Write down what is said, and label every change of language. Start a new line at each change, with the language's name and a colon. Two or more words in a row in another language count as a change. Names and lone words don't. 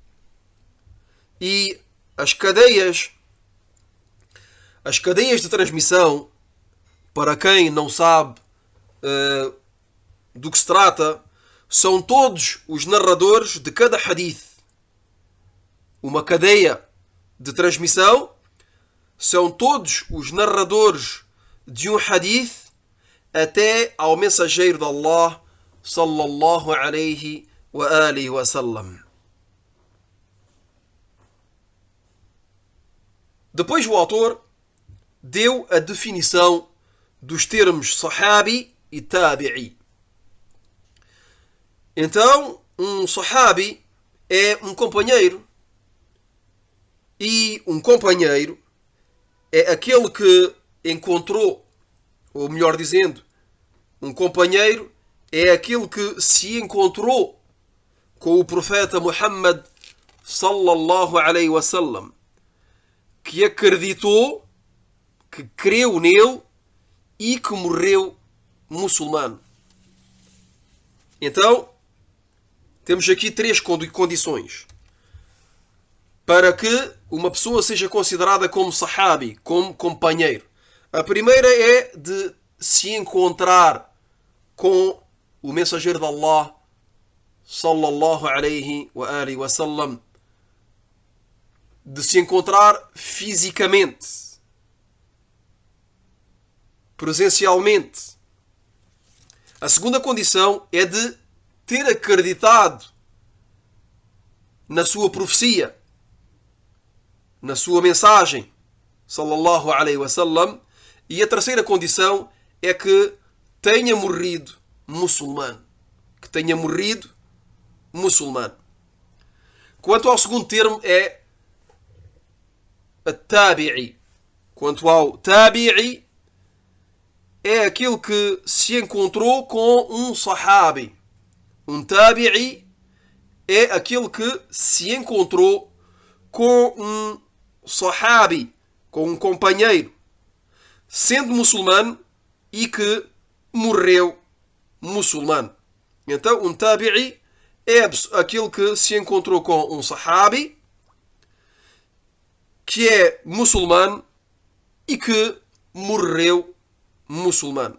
Portuguese: E as cadeias de transmissão, para quem não sabe do que se trata, são todos os narradores de cada hadith. Uma cadeia de transmissão são todos os narradores de um hadith até ao mensageiro de Allah
Arabic: صلى الله عليه وآله وسلم.
Portuguese: Depois o autor deu a definição dos termos sahabi e tabi'i. Então, um sahabi é um companheiro, e um companheiro é aquele que encontrou, ou melhor dizendo, um companheiro é aquele que se encontrou com o profeta Muhammad
Arabic: صلى الله عليه وسلم,
Portuguese: que acreditou, que creu nele e que morreu muçulmano. Então, temos aqui três condições para que uma pessoa seja considerada como sahabi, como companheiro. A primeira é de se encontrar com o mensageiro de Allah
Arabic: صلى الله عليه وآله وسلم,
Portuguese: de se encontrar fisicamente, presencialmente. A segunda condição é de ter acreditado na sua profecia, na sua mensagem,
Arabic: صلى الله عليه وسلم.
Portuguese: E a terceira condição é que tenha morrido muçulmano. Que tenha morrido muçulmano. Quanto ao segundo termo é a tabi'i. Quanto ao tabi'i, é aquele que se encontrou com um sahabi. Um tabi'i é aquele que se encontrou com um sahabi, com um companheiro, sendo muçulmano e que morreu muçulmano. Então, um tabi'i é aquele que se encontrou com um sahabi, que é muçulmano e que morreu muçulmano.